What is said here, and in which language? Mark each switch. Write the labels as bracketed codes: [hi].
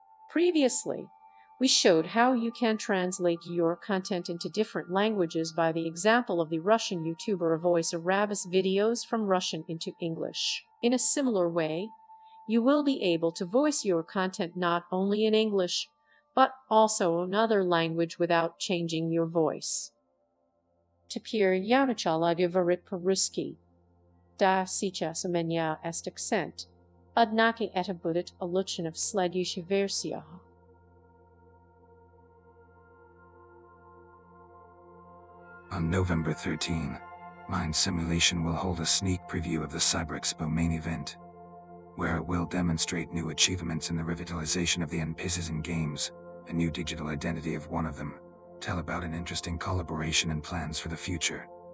[en] Previously, we showed how you can translate your content into different languages by the example of the Russian YouTuber Voice Arabis videos from Russian into English. In a similar way, you will be able to voice your content not only in English, but also another language without changing your voice. [ru] Теперь я начала говорить по-русски. Да, сейчас у меня есть акцент. Однако это будет улучшено в следующих версиях. [en] On November 13, MindSimulation will hold a sneak preview of the CyberExpo main event, where it will demonstrate new achievements in the revitalization of the NPCs in games, a new digital identity of one of them, tell about an interesting collaboration and plans for the future.